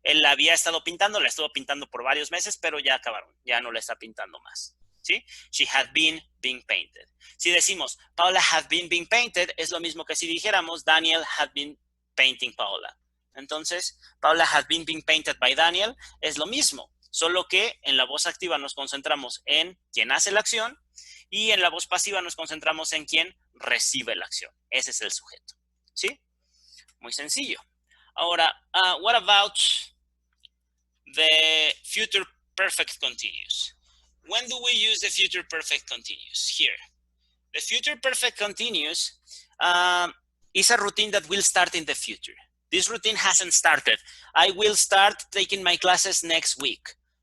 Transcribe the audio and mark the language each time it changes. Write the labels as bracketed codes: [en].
[es] Él la había estado pintando, la estuvo pintando por varios meses, pero ya acabaron, ya no la está pintando más. ¿Sí? [en] She had been being painted. [es] Si decimos [en] Paula had been being painted, [es] es lo mismo que si dijéramos [en] Daniel had been painting Paula. [es] Entonces, [en] Paula had been being painted by Daniel [es] es lo mismo, solo que en la voz activa nos concentramos en quien hace la acción y en la voz pasiva nos concentramos en quien recibe la acción. Ese es el sujeto. ¿Sí? Muy sencillo. Ahora, [en] what about the future perfect continuous? When do we use the future perfect continuous? Here. The future perfect continuous is a routine that will start in the future. This routine hasn't started. I will start taking my classes next week.